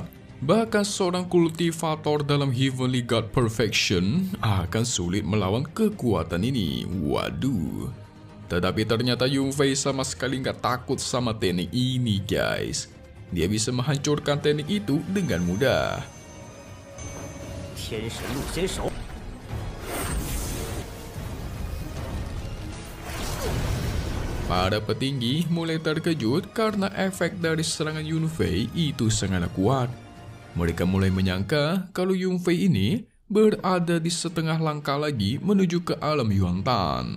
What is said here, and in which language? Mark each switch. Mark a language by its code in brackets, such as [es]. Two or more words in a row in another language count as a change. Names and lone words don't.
[id] Bahkan seorang kultivator dalam [en] Heavenly God Perfection [id] akan sulit melawan kekuatan ini. Waduh. Tetapi ternyata Yun Fei sama sekali nggak takut sama teknik ini, guys. Dia bisa menghancurkan teknik itu dengan mudah. [zh] 天神鹿先手。 [id] Para petinggi mulai terkejut karena efek dari serangan Yun Fei itu sangatlah kuat. Mereka mulai menyangka kalau Yun Fei ini berada di setengah langkah lagi menuju ke alam Yuan-Tan.